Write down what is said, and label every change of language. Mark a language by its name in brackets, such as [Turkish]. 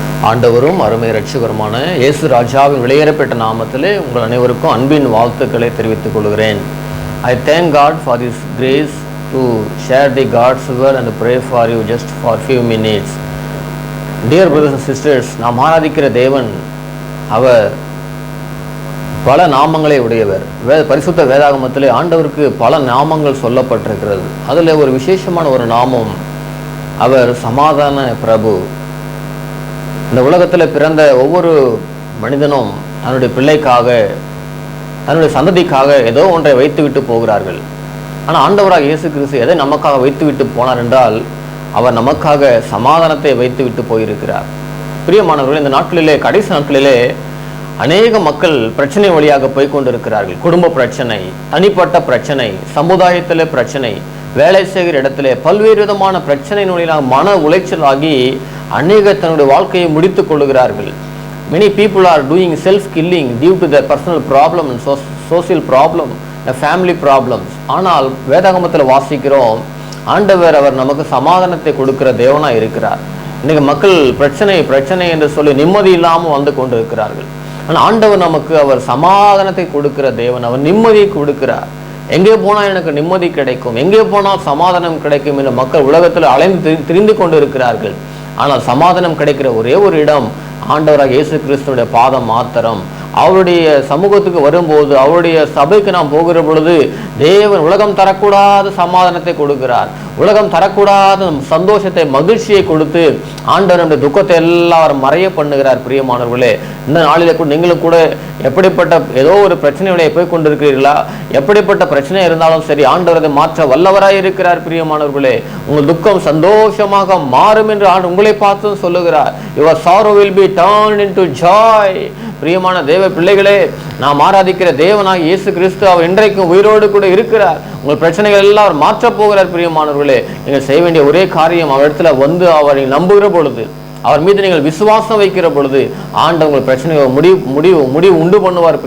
[Tamil] ஆண்டவரும் அருமை இரட்சகருமான இயேசு ராஜாவின் வெளியேறப்பட்ட நாமத்திலே உங்கள் அனைவருக்கும் அன்பின் வாழ்த்துக்களை தெரிவித்துக் கொள்கிறேன். [English] I thank God for this grace to share the God's word and pray for you just for few minutes. Dear brothers and sisters, [Tamil] நாம் ஆராதிக்கிற தேவன் அவர் பல நாமங்களை உடையவர். பரிசுத்த வேதாகமத்திலே ஆண்டவருக்கு பல நாமங்கள் சொல்லப்பட்டிருக்கிறது. அதில் ஒரு விசேஷமான ஒரு நாமம், அவர் சமாதான பிரபு. இந்த உலகத்தில் பிறந்த ஒவ்வொரு மனிதனும் தன்னுடைய பிள்ளைக்காக, தன்னுடைய சந்ததிக்காக ஏதோ ஒன்றை வைத்துவிட்டு போகிறார்கள். ஆனால் ஆண்டவராக இயேசு கிறிஸ்து எதை நமக்காக வைத்துவிட்டு போனார் என்றால், அவர் நமக்காக சமாதானத்தை வைத்துவிட்டு போயிருக்கிறார். பிரியமானவர்கள், இந்த நாட்களிலே, கடைசி நாட்களிலே அநேக மக்கள் பிரச்சனை வழியாக போய்கொண்டிருக்கிறார்கள். குடும்ப பிரச்சனை, தனிப்பட்ட பிரச்சனை, சமுதாயத்தில் பிரச்சனை, வேலை செய்கிற இடத்துல பல்வேறு விதமான பிரச்சனையினுடைய மன உளைச்சலாகி அநேக தன்னுடைய வாழ்க்கையை முடித்துக் கொள்ளுகிறார்கள். [English] Many people are doing self-killing due to their personal problem and social problem, the family problems. [Tamil] ஆனால் வேதாகமத்தில் வாசிக்கிறோம், ஆண்டவர் அவர் நமக்கு சமாதானத்தை கொடுக்கிற தேவனா இருக்கிறார். இன்னைக்கு மக்கள் பிரச்சனை என்று சொல்லி நிம்மதி இல்லாமல் வந்து கொண்டிருக்கிறார்கள். ஆனால் ஆண்டவர் நமக்கு அவர் சமாதானத்தை கொடுக்கிற தேவன், அவர் நிம்மதியை கொடுக்கிறார். எங்கே போனால் எனக்கு நிம்மதி கிடைக்கும், எங்கே போனால் சமாதானம் கிடைக்கும் என்று மக்கள் உலகத்தில் அலைந்து திரிந்து கொண்டு இருக்கிறார்கள். ஆனால் சமாதானம் கிடைக்கிற ஒரே ஒரு இடம் ஆண்டவராக இயேசு கிறிஸ்துடைய பாதம் மாத்திரம். அவருடைய சமூகத்துக்கு வரும்போது, அவருடைய சபைக்கு நாம் போகிற பொழுது தேவன் உலகம் தரக்கூடாத சமாதானத்தை கொடுக்கிறார். உலகம் தரக்கூடாத சந்தோஷத்தை, மகிழ்ச்சியை கொடுத்து ஆண்டவருடைய துக்கத்தை எல்லாம் மறைய பண்ணுகிறார். பிரியமானவர்களே, இந்த நாளில் கூட நீங்களும் கூட எப்படிப்பட்ட ஏதோ ஒரு பிரச்சனையுடைய போய் கொண்டிருக்கிறீர்களா? எப்படிப்பட்ட பிரச்சனை இருந்தாலும் சரி, ஆண்டவர் அதை மாற்ற வல்லவராய் இருக்கிறார். பிரியமானவர்களே, உங்கள் துக்கம் சந்தோஷமாக மாறும் என்று உங்களை பார்த்து சொல்லுகிறார். [English] Your sorrow will be turned into joy. [Tamil] பிரியமான தேவ பிள்ளைகளே, நாம் ஆராதிக்கிற தேவனாக இயேசு கிறிஸ்து அவர் இன்றைக்கும் உயிரோடு கூட இருக்கிறார். உங்கள் பிரச்சனைகள் எல்லாம் அவர் மாற்றப் போகிறார். பிரியமானவர்களே, நீங்கள் செய்ய வேண்டிய ஒரே காரியம், அவர் இடத்துல வந்து அவரை நம்புகிற பொழுது, அவர் மீது நீங்கள் விசுவாசம் வைக்கிற பொழுது ஆண்டவர் உங்கள் பிரச்சனையை முடிவு உண்டு பண்ணுவார்.